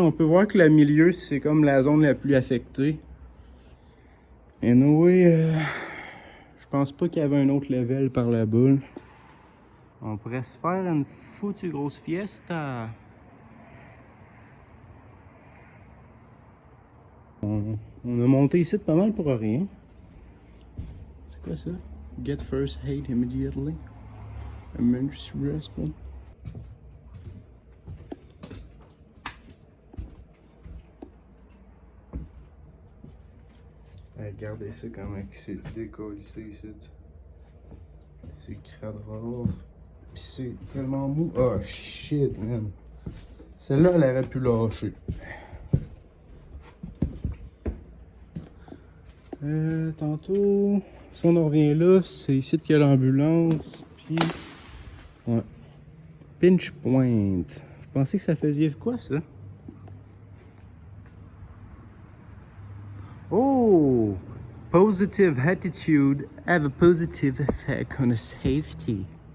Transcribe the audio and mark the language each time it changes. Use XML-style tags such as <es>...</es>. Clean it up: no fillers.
<fr>On peut voir que le milieu, c'est comme la zone la plus affectée. Et anyway, je pense pas qu'il y avait un autre level par là-bas. On pourrait se faire une foutue grosse fiesta. On a monté ici pas mal pour rien. C'est quoi ça?</fr> <en>Get first aid immediately. Emergency response.</en> <fr>Regardez ça comment c'est décollé ici. C'est crade rare. Pis c'est tellement mou.</fr> <en>Oh shit, man.</en> <fr>Celle-là, elle aurait pu lâcher. Tantôt, si on en revient là, c'est ici qu'il y a l'ambulance. Puis, ouais. Pinch Point. Vous pensez que ça faisait quoi, ça? Oh!</fr> <en>Positive attitude have a positive effect on the safety.</en>